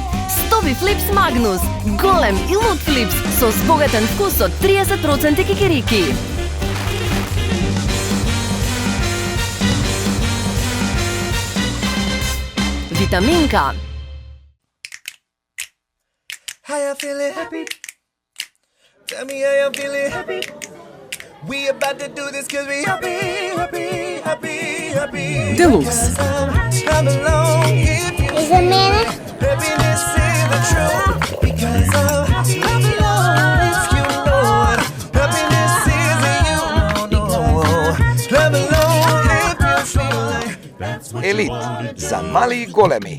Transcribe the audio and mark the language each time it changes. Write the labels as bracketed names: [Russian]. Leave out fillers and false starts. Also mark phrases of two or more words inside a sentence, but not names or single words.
[Macedonian] Стоби Флипс Магнус, голем и луд Флипс со збогатен вкус од 30% кикирики. Витаминка. [English] How you feeling happy? Tell me how you feeling happy? We about to do this cause we happy. Deluxe. Come along if you [Macedonian] За мене [English] happiness is the truth. Because come along if you know it. Happiness is in you. No. Come along if you feel like. [Macedonian] Елит за мали и големи.